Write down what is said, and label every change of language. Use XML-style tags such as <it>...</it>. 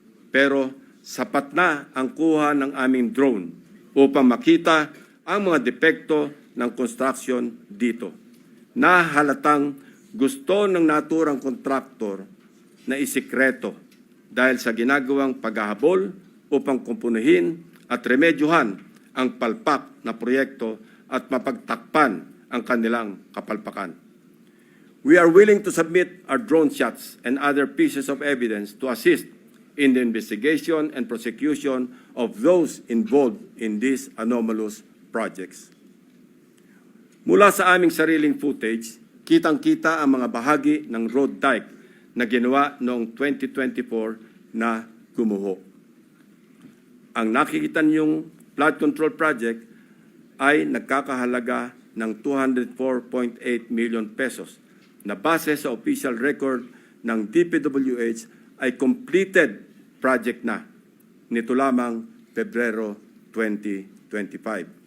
<tl>Pero sapat na ang kuha ng aming drone upang makita ang mga depekto ng construction dito, na halatang gusto ng naturang kontraktor na isikreto dahil sa ginagawang paghahabol upang kumpunuhin at remedyohan ang palpak na proyekto at mapagtakpan ang kanilang kapalpakan.</tl> <en>We are willing to submit our drone shots and other pieces of evidence to assist in the investigation and prosecution of those involved in these anomalous projects.</en> <tl>Mula sa aming sariling footage, kitang-kita ang mga bahagi ng road dike na ginawa noong 2024 na gumuho. Ang nakikita niyong flood control project ay nagkakahalaga ng 204.8 million pesos na base sa official record ng DPWH ay completed project na nito lamang Pebrero 2025.</tl>